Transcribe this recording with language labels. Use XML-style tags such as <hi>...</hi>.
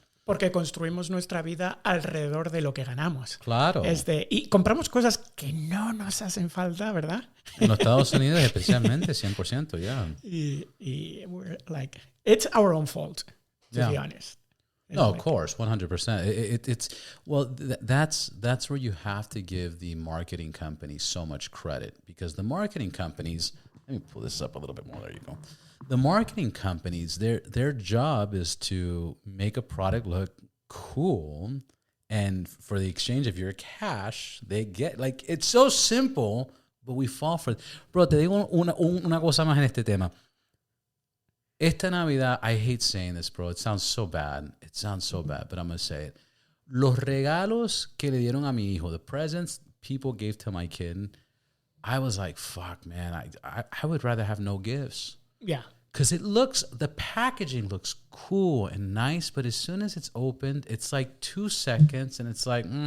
<es>Porque construimos nuestra vida alrededor de lo que ganamos. Claro. Y compramos cosas que no nos hacen falta, ¿verdad? En los Estados Unidos especialmente, 100%, yeah.</es> <en>Y we're like, it's our own fault, to be honest. No, of course, 100%. It's well, that's where you have to give the marketing companies so much credit, because the marketing companies. Let me pull this up a little bit more. There you go. The marketing companies, their job is to make a product look cool, and for the exchange of your cash, they get like it's so simple, but we fall for it.</en> <es>Bro, te digo una cosa más en este tema. Esta Navidad,</es> <en>I hate saying this, bro. It sounds so bad. It sounds so bad, but I'm going to say it.</en> <es>Los regalos que le dieron a mi hijo,</es> <en>the presents people gave to my kid, I was like, fuck, man, I would rather have no gifts. Yeah. Because the packaging looks cool and nice, but as soon as it's opened, it's like 2 seconds and it's like,</en>